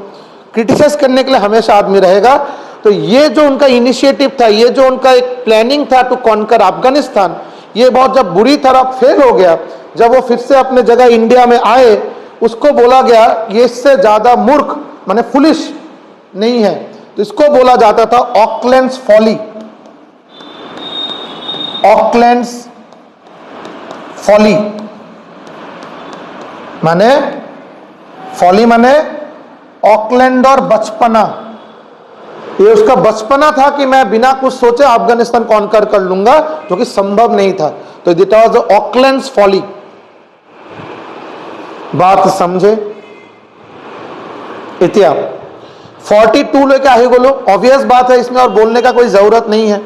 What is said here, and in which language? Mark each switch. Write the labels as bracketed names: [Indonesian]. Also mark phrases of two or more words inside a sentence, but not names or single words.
[Hindi] क्रिटिसाइज करने के लिए हमेशा आदमी रहेगा। तो ये जो उनका इनिशिएटिव था, ये जो उनका एक प्लानिंग था [English] to conquer Afghanistan, [Hindi] ये बहुत जब बुरी तरह फेल हो गया, जब वो फिर से अपने जगह इंडिया में आए, उसको बोला गया ये इससे ज्यादा मूर्ख माने फुलिश नहीं है, तो इसको बोला जाता था [English] Auckland's folly. Auckland's folly [Hindi] माने, फॉली माने ऑकलैंड और बचपना, ये उसका बचपना था कि मैं बिना कुछ सोचे अफगानिस्तान कॉन्कर कर लूंगा, जो कि संभव नहीं था। [English] तो it was Auckland's folly. [Hindi] बात समझे? इतिहास 42 लेके आए बोलो, ऑब्वियस बात है, इसमें और बोलने का कोई जरूरत नहीं है।